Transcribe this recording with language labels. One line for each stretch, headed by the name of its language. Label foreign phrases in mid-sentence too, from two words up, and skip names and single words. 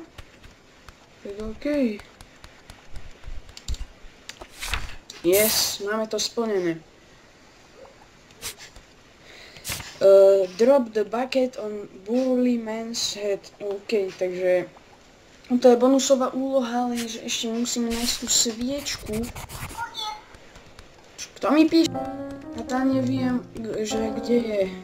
Slovak: Tak OK. Yes, máme to splnené.
English: Drop the bucket on burly man's head.
Slovak: OK, takže to je bonusová úloha, lenže ešte musíme nájsť tú sviečku. Kto mi píše? A tá neviem, že kde je.